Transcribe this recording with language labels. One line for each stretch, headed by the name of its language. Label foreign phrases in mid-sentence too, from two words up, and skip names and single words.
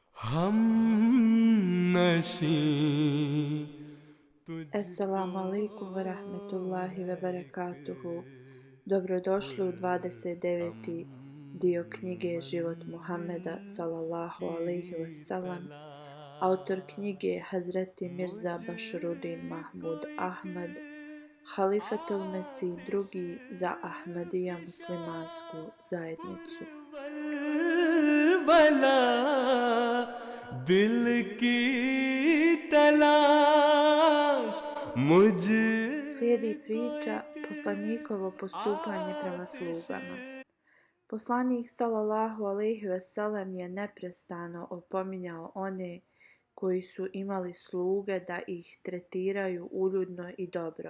Hindi: हम नशी तुझको
Arabic: السلام عليكم ورحمة الله وبركاته.
Bosnian: Dobrodošli u 29. dio knjige Život Muhammeda
Arabic: صلى الله عليه وسلم.
Bosnian: Autor knjige Hazreti Mirza Basharuddin Mahmud Ahmad, Halifatul Mesih drugi za Ahmadija muslimansku zajednicu.
Hindi: वला दिल की तलाश मुझ
Bosnian: Slijedi priča poslanikovo postupanje prema slugama. Poslanik
Arabic: صلى الله عليه وسلم
Bosnian: je neprestano opominjao one koji su imali sluge da ih tretiraju uljudno i dobro.